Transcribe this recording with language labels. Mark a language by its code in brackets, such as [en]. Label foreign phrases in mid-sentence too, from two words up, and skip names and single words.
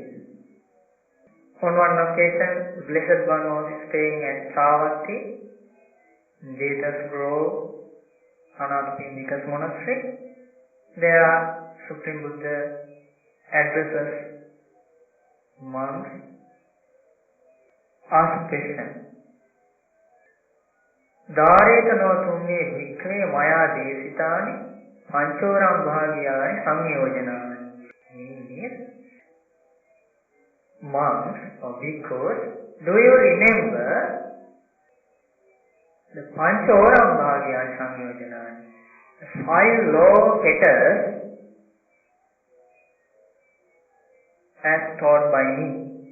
[en] On one occasion, the Blessed One was staying at Savatthi, Jetas Grove, Anathapindika's monastery. There, Supreme Buddha addresses monks, asks question. [pi] Dāreta no tumme bhikkhave maya desitani orambhāgiyam samyojanam. [en] Means, monks or bhikkhus, do you remember the [pi] orambhāgiyam samyojanam? [en] The 5 law fetters as taught by me.